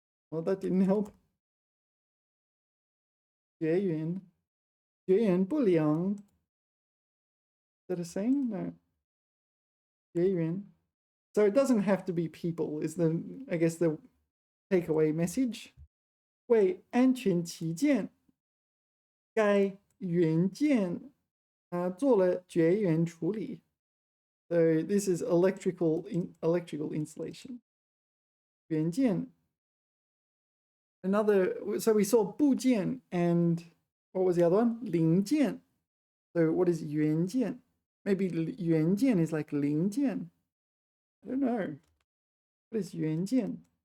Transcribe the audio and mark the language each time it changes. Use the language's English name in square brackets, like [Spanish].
[English] Well, that didn't help. [Chinese] 绝缘不良. [English] Is that a saying? No. 绝缘. So it doesn't have to be people, is I guess the takeaway message. [Chinese] 为安全起见, 该元件做了绝缘处理. [English] So this is electrical insulation. [Chinese] 元件. [English] Another, so we saw 部件 and what was the other one? [Chinese] 零件. [English] So what is 元件? Maybe 元件 is like 零件. I don't know. What is 元件?